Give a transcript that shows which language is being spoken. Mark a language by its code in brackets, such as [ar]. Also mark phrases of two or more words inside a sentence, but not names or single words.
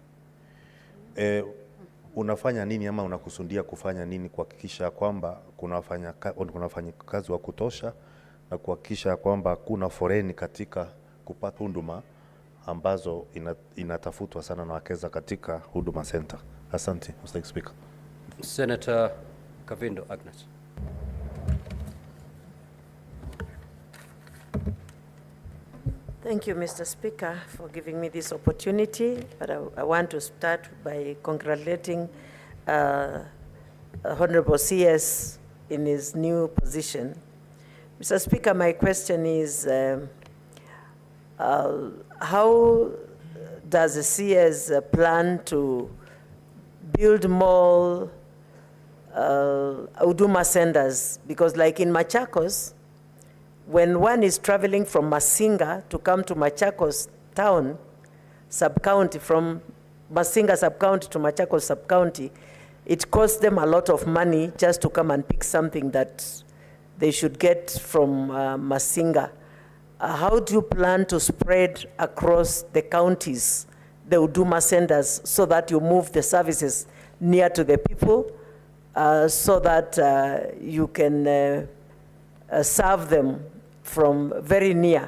[sw] Unafanya nini ama unakusudia kufanya nini kuhakikisha kwamba kuna wafanyakazi wa kutosha na kuhakikisha kwamba kuna foreni katika kupata huduma ambazo inatafutwa sana na wakeza katika Huduma Center? Asante, [en] Mr. Speaker. Senator Kavindo Agnes. Thank you, Mr. Speaker, for giving me this opportunity. But I want to start by congratulating Honorable CS in his new position. Mr. Speaker, my question is, how does the CS plan to build more Huduma centers? Because like in Machakos, when one is traveling from Masinga to come to Machakos town, sub-county, from Masinga sub-county to Machakos sub-county, it costs them a lot of money just to come and pick something that they should get from Masinga. How do you plan to spread across the counties the Huduma centers so that you move the services near to the people, so that you can serve them from very near?